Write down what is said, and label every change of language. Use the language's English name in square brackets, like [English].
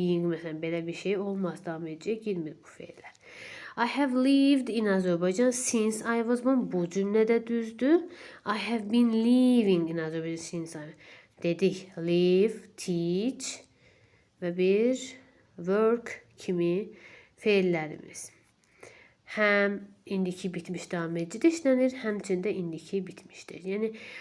[Azerbaijani] Məsələn, belə bir şey olmaz. Davam ediciyə girmir bu feillər. [English] I have lived in Azerbaijan since I was born. [Azerbaijani] Bu cümlədə düzdür. [English] I have been living in Azerbaijan since I dedik. [Azerbaijani] Live, teach və bir work kimi feillərimiz. Həm indiki bitmiş davam edicidə işlənir, həmçində indiki bitmişdir. Yəni